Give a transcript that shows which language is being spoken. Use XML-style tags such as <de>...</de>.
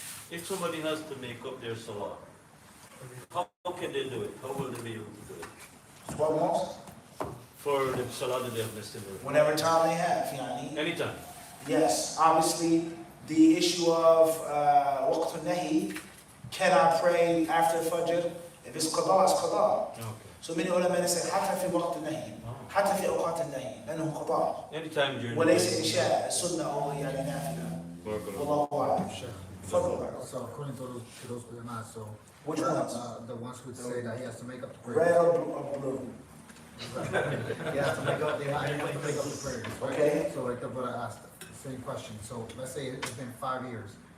<en>If somebody has to make up their salah, how can they do it? How will they be able to do it? 12 months? For the salah that they have missed in the Whenever time they have, anytime. Yes, obviously the issue of waqt al-nahi, can I pray after Fajr? If it's qada, it's qada. Okay. So many ulama say</en> <ar>حتى في وقت النهي حتى في أوقات النهي لأنه قضاء. Anytime during وليس إنشاء السنة أو يعني نافلة. والله أعلم.</ar> <en>So according to those ulama, so which ones? The ones who say that he has to make up the prayer. Red or blue? He has to make up. They have to make up the prayers. Right? Okay. So like the brother asked the same question. So let's say it's been 5 years.</en>